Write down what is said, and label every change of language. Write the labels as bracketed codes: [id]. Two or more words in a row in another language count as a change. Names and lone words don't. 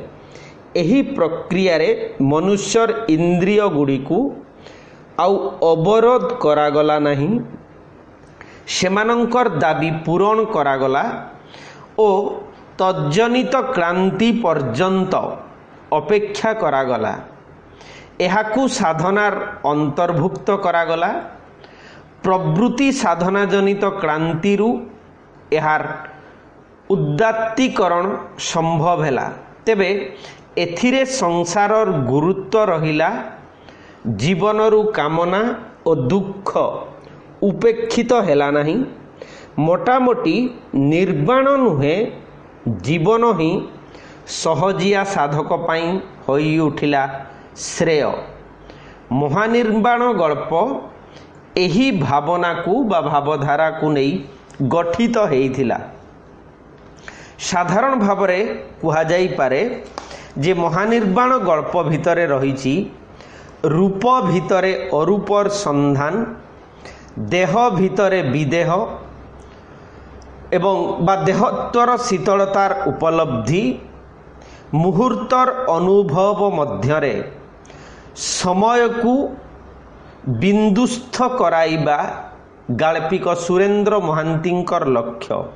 [or] ଏହି ପ୍ରକ୍ରିୟା ରେ ମନୁଷ୍ୟର ଇନ୍ଦ୍ରିୟ ଗୁଡ଼ି କୁ ଆଉ ଅବରୋଧ କରାଗଲା ନାହିଁ। ସେମାନଙ୍କର ଦାବି ପୂରଣ କରାଗଲା ଓ ତଜ୍ଜନିତ କ୍ରାନ୍ତି ପର୍ଯ୍ୟନ୍ତ ଅପେକ୍ଷା କରାଗଲା। ଏହାକୁ ସାଧନାର ଅନ୍ତର୍ଭୁକ୍ତ କରାଗଲା। ପ୍ରବୃତ୍ତି ସାଧନା ଜନିତ କ୍ରାନ୍ତିରୁ ଏହାର ଉଦାତ୍ତୀକରଣ ସମ୍ଭବ ହେଲା। ତେବେ ଏଥିରେ ସଂସାରର ଗୁରୁତ୍ୱ ରହିଲା ଜୀବନରୁ କାମନା ଓ ଦୁଃଖ ଉପେକ୍ଷିତ ହେଲା ନାହିଁ। ମୋଟାମୋଟି ନିର୍ବାଣ ନୁହେଁ ଜୀବନ ହିଁ ସହଜିଆ ସାଧକ ପାଇଁ ହୋଇ ଉଠିଲା ଶ୍ରେୟ। ମହାନିର୍ବାଣ ଗଳ୍ପ ଏହି ଭାବନା କୁ ବା ଭାବଧାରା କୁ ନାହିଁ ଗଠିତ ହୋଇଥିଲା। ସାଧାରଣ ଭାବରେ କୁହା ଯାଇ ପାରେ ଯେ ମହାନିର୍ବାଣ ଗଳ୍ପ ଭିତରେ ରହିଛି ରୂପ ଭିତରେ ଅରୂପର ସନ୍ଧାନ, ଦେହ ଭିତରେ ବିଦେହ ଏବଂ ବା ଦେହତ୍ୱର ଶୀତଳତାର ଉପଲବ୍ଧି, ମୁହୂର୍ତ୍ତର ଅନୁଭବ ମଧ୍ୟରେ ସମୟ କୁ ବିନ୍ଦୁସ୍ଥ କରାଇବା ଗାଳ୍ପିକ ସୁରେନ୍ଦ୍ର ମହାନ୍ତିଙ୍କର ଲକ୍ଷ୍ୟ।